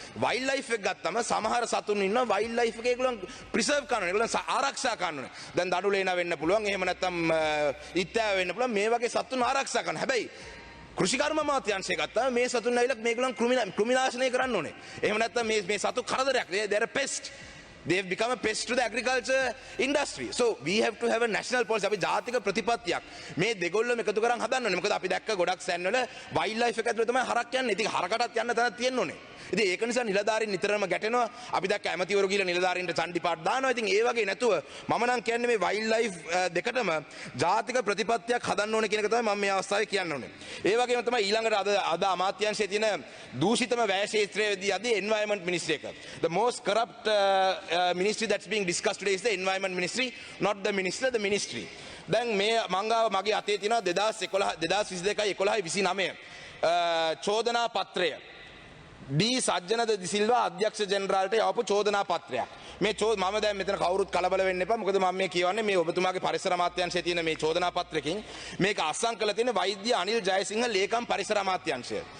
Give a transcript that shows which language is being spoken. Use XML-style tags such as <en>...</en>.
<si>Wild life එක ගත්තම සමහර සතුන් ඉන්නවා වයිල්ඩ් ලයිෆ් එකේ ඒගොල්ලන් ප්‍රිසර්ව් කරනවා. ඒගොල්ලන් ආරක්ෂා කරනවා. දැන් දඩුලේන වෙන්න පුළුවන්. එහෙම නැත්තම් ඉත්තෑ වෙන්න පුළුවන්. මේ වගේ සතුන් ආරක්ෂා කරනවා. හැබැයි කෘෂිකර්ම අමාත්‍යාංශය ගත්තාම මේ සතුන් ඇවිල්ලා මේගොල්ලන් කෘමිනාශනය කරන්න ඕනේ. එහෙම නැත්නම් මේ සතු කරදරයක්.</si> <en>They're a pest. They've become a pest to the agriculture industry. So we have to have a national policy.</en> <si>අපි ජාතික ප්‍රතිපත්තියක් මේ දෙගොල්ලම එකතු කරන් හදන්න ඕනේ. මොකද අපි දැක්ක ගොඩක් සෑන් වල වයිල්ඩ් ලයිෆ් එක ඇතුළේ තමයි හරක් යන්නේ. ඉතින් හරකටත් යන්න තැනක් තියෙන්න ඕනේ. ඉතින් ඒක නිසා නිලධාරීන් නිතරම ගැටෙනවා. අපි දැක්ක ඇමතිවරු ගිහලා නිලධාරීන්ට චණ්ඩි පාට දානවා. ඉතින් ඒ වගේ නැතුව මම නම් කියන්නේ මේ වයිල්ඩ් ලයිෆ් දෙකටම ජාතික ප්‍රතිපත්තියක් හදන්න ඕනේ කියන එක තමයි මම මේ අවස්ථාවේ කියන්න ඕනේ. ඒ වගේම තමයි ඊළඟට අද අමාත්‍යාංශයේ තියෙන දූෂිතම වැය ක්ෂේත්‍රයේදී අද environment ministry එක.</si> <en>The most corrupt ministry that's being discussed today is the environment ministry, not the minister, the ministry.</en> <si>දැන් මේ මංගාව මගේ අතේ තියෙනවා 2022 11 29 චෝදනා පත්‍රය. डी සජ්ජනද දිසිල්වා අධ්‍යක්ෂ ජෙනරාල්ට යවපු චෝදනා පත්‍රයක්. මේ මම දැන් මෙතන කවුරුත් කලබල වෙන්න එපා. මොකද මම මේ කියවන්නේ මේ ඔබතුමාගේ පරිසර අමාත්‍යාංශයේ තියෙන මේ චෝදනා පත්‍රකින් මේක අත්සන් කළ තියෙන වෛද්‍ය අනිල් ජයසිංහ ලේකම් පරිසර අමාත්‍යාංශය.</si>